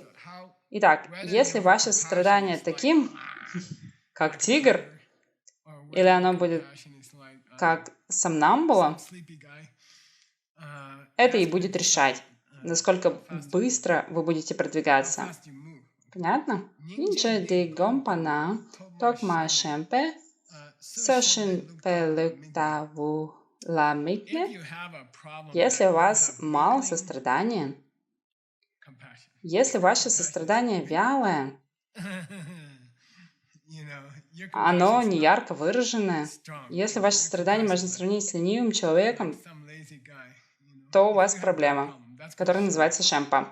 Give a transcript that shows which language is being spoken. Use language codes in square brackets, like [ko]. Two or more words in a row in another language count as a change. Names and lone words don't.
[ru] Итак, если ваше сострадание таким, как тигр, или оно будет как сомнамбула, это и будет решать, насколько быстро вы будете продвигаться. Понятно? [bo] Нинча де гомпана, токма шемпе, сошин пелюктаву ламикне. [ru] Если у вас мало сострадания, если ваше сострадание вялое, оно не ярко выраженное, если ваше сострадание можно сравнить с ленивым человеком, то у вас проблема, которая называется шемпа.